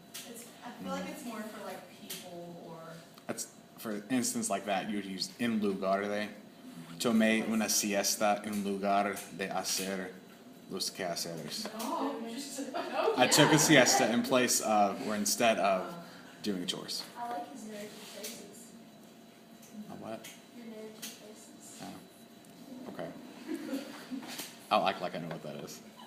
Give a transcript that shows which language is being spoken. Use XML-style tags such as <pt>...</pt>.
<en>It's, I feel like it's more for like people or. That's for instance like that. You would use</en> <es>en lugar de. Tomé una siesta en lugar de hacer los quehaceres. Oh, oh</es> <en>I took a siesta in place of or instead of doing chores. I like his narrative faces. A what? Your narrative faces. Oh. Okay. I'll act like I know what that is.</en>